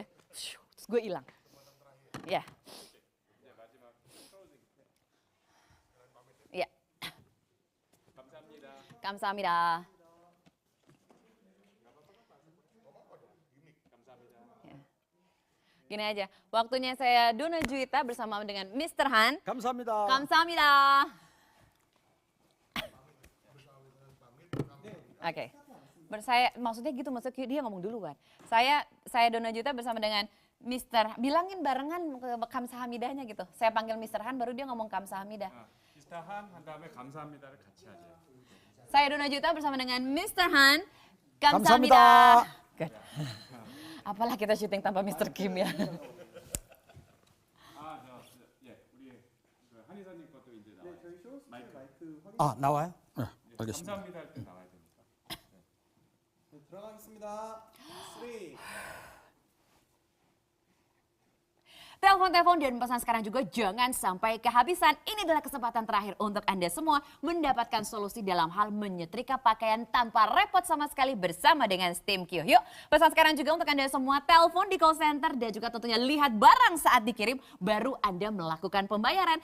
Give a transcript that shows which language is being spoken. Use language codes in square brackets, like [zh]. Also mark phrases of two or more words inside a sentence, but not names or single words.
[id] Terus gue hilang. Ya. Ya. Kamsahamnida. Ya. Gini aja, waktunya saya Dona Juwita bersama dengan Mr. Han. [ko] 감사합니다. Kamsahamnida. [id] Oke. Maksudnya gitu, maksudnya dia ngomong dulu kan. Saya Dona Juwita bersama dengan Mr. Bilangin barengan 감사합니다nya gitu. Saya panggil Mr. Han baru dia ngomong 감사합니다. [ko] Mr. Han 한 다음에 감사합니다를 같이 하죠. [id] Saya Dona Juwita bersama dengan Mr. Han. [ko] 감사합니다. [id] Good. Apalah kita syuting tanpa Mr. Kim ya. [ko] 우리 한 이사님 것도 이제 나와요. 저희 쇼스 마이크 아, 나와요? 네, 알겠습니다. 감사합니다 할 때 나와야 됩니다. 네, 들어가겠습니다. 3. [id] Telepon dan pesan sekarang juga jangan sampai kehabisan. Ini adalah kesempatan terakhir untuk Anda semua mendapatkan solusi dalam hal menyetrika pakaian tanpa repot sama sekali bersama dengan Steam Q. Yuk, pesan sekarang juga untuk Anda semua, telepon di call center dan juga tentunya lihat barang saat dikirim, baru Anda melakukan pembayaran.